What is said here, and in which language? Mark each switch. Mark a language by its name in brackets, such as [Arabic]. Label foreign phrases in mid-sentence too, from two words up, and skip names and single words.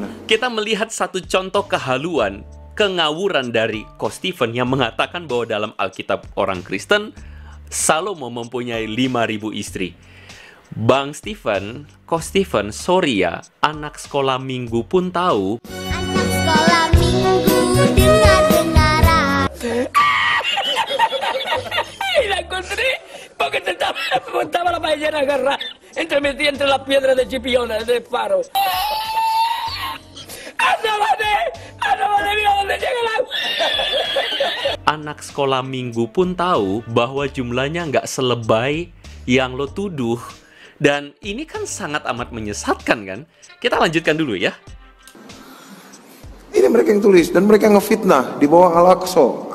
[Indonesian] Kita melihat satu contoh kehaluan, kengawuran dari Ko Stephen yang mengatakan bahwa dalam Alkitab orang Kristen, Salomo mempunyai 5.000 istri. Bang Stephen, Ko Stephen, sorry ya, anak sekolah minggu pun tahu. Anak sekolah minggu dengar-dengaran. [Spanish] La encontré porque estaba la ballena agarrada entre las piedras de Chipiona, de Faro. ¡Anda, mira dónde llega el agua! [Indonesian] Anak sekolah minggu pun tahu bahwa jumlahnya nggak selebay yang lo tuduh. Dan ini kan sangat amat menyesatkan kan? Kita lanjutkan dulu ya. Ini mereka yang tulis dan mereka ngefitnah di bawah Al-Aqsa.